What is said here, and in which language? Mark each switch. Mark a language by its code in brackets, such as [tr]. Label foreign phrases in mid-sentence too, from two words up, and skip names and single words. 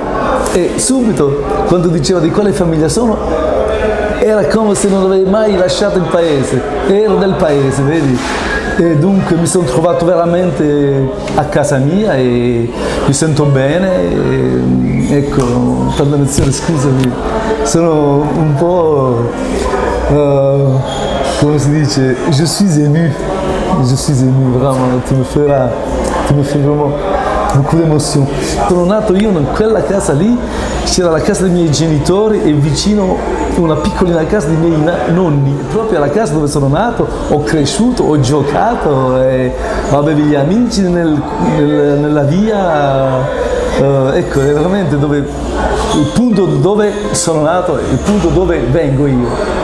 [it] E subito, quando diceva di quale famiglia sono, era come se non avevo mai lasciato il paese, ero del paese, vedi? E dunque mi sono trovato veramente a casa mia e mi sento bene. Ecco, tanta nozione, scusami, sono un po', come si dice, [fr] je suis ému, vraiment, tu me fais vraiment beaucoup d'émotion. [it] Sono nato io in quella casa lì, c'era la casa dei miei genitori e vicino una piccolina casa dei miei nonni, proprio alla casa dove sono nato, ho cresciuto, ho giocato, avevo gli amici nella via, ecco, è veramente il punto dove sono nato, il punto dove vengo io.